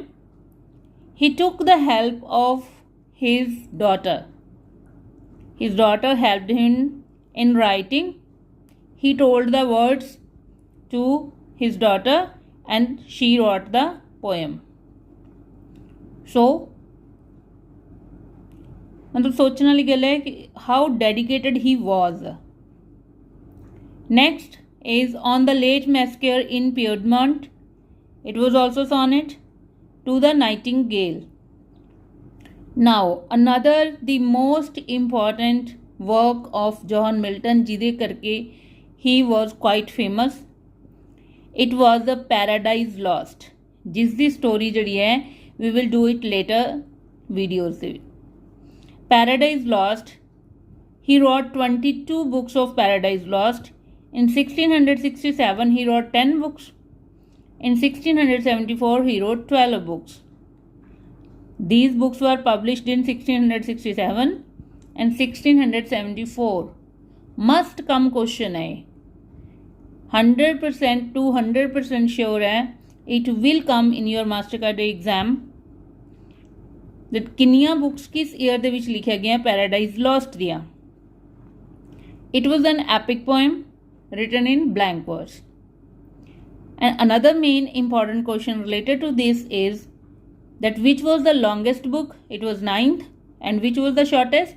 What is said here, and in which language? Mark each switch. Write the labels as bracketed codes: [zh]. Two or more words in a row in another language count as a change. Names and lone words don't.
[en] He took the help of his daughter. His daughter helped him in writing. He told the words to his daughter, and she wrote the poem. [hi] So मतलब सोचने वाली गल है कि [en] how dedicated he was. नेक्स्ट is on the late massacre in Piedmont. It was also sonnet to the Nightingale. Now another the most important work of John Milton [pa] ਜਿਹਦੇ ਕਰਕੇ [en] he was quite famous. It was the Paradise Lost, [pa] ਜਿਸ ਦੀ [en] story [pa] ਜਿਹੜੀ ਹੈ [en] we will do it later videos [pa] ਦੇ ਵਿੱਚ. [en] Paradise Lost, he wrote 22 books of Paradise Lost. In 1667 he wrote 10 books. In 1674 he wrote 12 books. These books were published in 1667 and 1674. Must come question है, 100% to 100% sure है, it will come in your master card exam that [pa] ਕਿੰਨੀਆਂ ਬੁਕਸ ਕਿਸ ਈਅਰ ਦੇ ਵਿੱਚ ਲਿਖਿਆ ਗਿਆ [en] Paradise Lost ਦੀਆਂ. It was an epic poem written in blank verse. And another main important question related to this is that which was the longest book? It was 9th. And which was the shortest?